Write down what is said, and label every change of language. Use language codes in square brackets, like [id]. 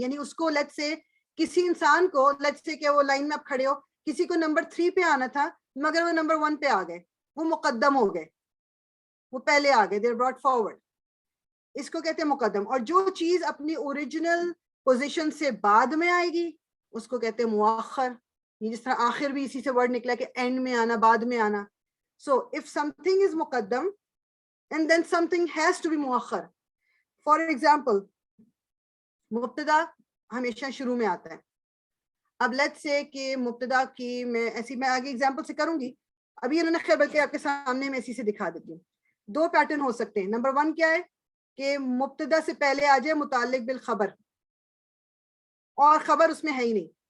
[ur] یعنی اس کو let's say کسی انسان کو, لیٹس سے کہ وہ لائن میں آپ کھڑے ہو, کسی کو نمبر 3 پہ آنا تھا مگر وہ نمبر 1 پہ آ گئے, وہ مقدم ہو گئے, وہ پہلے آ گئے, [en] They are brought forward. [ur] اس کو کہتے ہیں مقدم. اور جو چیز اپنی اوریجنل پوزیشن سے بعد میں آئے گی اس کو کہتے ہیں مؤخر. یہ جس طرح آخر بھی اسی سے ورڈ نکلا کہ اینڈ میں آنا, بعد میں آنا. [en] So if something is مقدم and then something has to be مؤخر. For example, [ur] مبتدا ہمیشہ شروع میں آتا ہے. اب لیٹس سے کہ مبتدا کی میں آگے ایگزامپل سے کروں گی, ابھی انہوں نے خیر بلکہ آپ کے سامنے میں اسی سے دکھا دیتی ہوں. 2 پیٹرن ہو سکتے ہیں. نمبر 1 کیا ہے کہ مبتدا سے پہلے آ جائے متعلق بالخبر اور خبر اس میں ہے ہی نہیں.